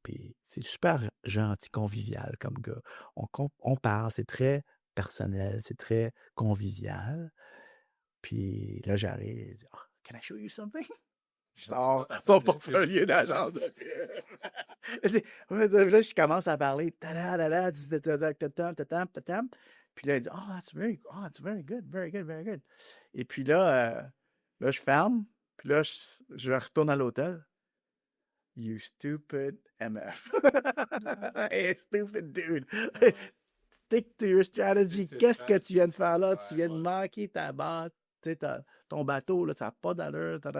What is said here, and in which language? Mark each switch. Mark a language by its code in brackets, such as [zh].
[fr] Puis, c'est super gentil, convivial comme gars. On parle, c'est très personnel, c'est très convivial. Puis là, j'arrive, je dis, [en] can I show you something? [fr] Je sors mon portfolio d'agence de pub. Là, je commence à parler. Puis là, il dit, [en] that's very good, very good, very good. [fr] Et puis là, je ferme. Puis là, je retourne à l'hôtel. [en] You stupid MF. Hey, stupid dude. Stick to your strategy. [fr] Qu'est-ce que tu viens de faire là? Tu viens de manquer ta barre. Tu sais, ton bateau, là, ça n'a pas d'allure.